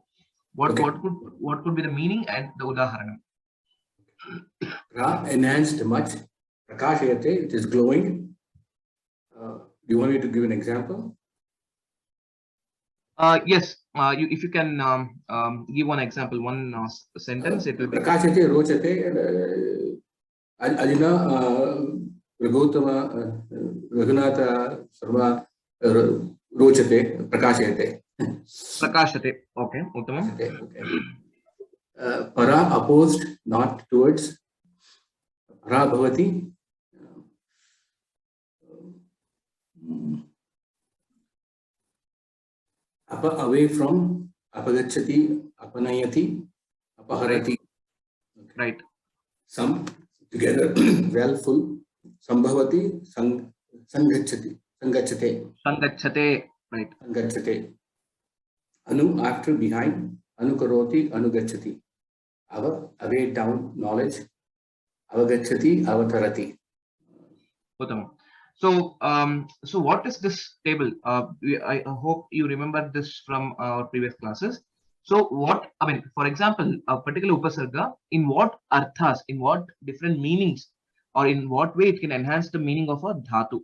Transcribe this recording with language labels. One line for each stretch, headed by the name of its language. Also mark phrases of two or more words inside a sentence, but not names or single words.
English: What could be the meaning and the udaharanam. Ra enhanced much. Prakashayate, it is glowing. Do you want me to give an example? Yes, if you can give one example, one sentence, it will be.
Sanskrit: Prakashayate rochate. Adina Raghutama Raghunatha Sarva rochate. Prakashayate. Prakashate. Okay. Uttamam.
English: Okay. Para opposed, not towards.
Sanskrit: Para bhavati. Apa
English: away from.
Sanskrit: Apagachati. Apanayati. Apaharati.
English: Right. Some together. Well, full.
Sanskrit: Sambhavati. Sangachati. Sangachate. Sangachate.
English: Right.
Sanskrit: Sangachate. Anu
English: after, behind.
Sanskrit: Anukaroti. Anugachati. Ava
English: away, down, knowledge.
Sanskrit: Avagachati. Avatarati. Uttamam.
English: So, so what is this table? I hope you remember this from our previous classes. So what, I mean, for example, a particular upasarga, in what arthas, in what different meanings, or in what way it can enhance the meaning of a dhatu.